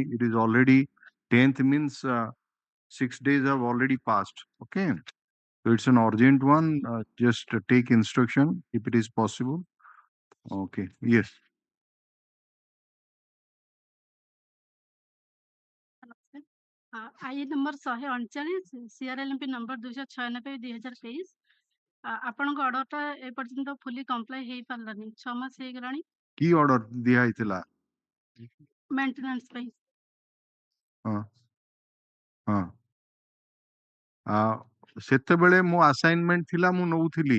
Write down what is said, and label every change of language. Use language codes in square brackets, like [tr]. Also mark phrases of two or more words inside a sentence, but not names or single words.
[en] It is already 10th, means 6 days have already passed. Okay. So it's an urgent one. Just take instruction if it is possible. Okay. Yes. I number 139 CRLMP number 296/2023 [or] ଆପଣଙ୍କ ଅର୍ଡରଟା ଏ ପର୍ଯ୍ୟନ୍ତ [en] fully comply [or] ହେଇ ପାରିଲାନି 6 ମାସ ହେଇଗଲାଣି କି order ଦିଆ ହେଇଥିଲା? ମେଣ୍ଟେନାନ୍ସ ପାଇଁ ସେତେବେଳେ ମୋ ଆସାଇନମେଣ୍ଟ ଥିଲା, ମୁଁ ନଉଥିଲି।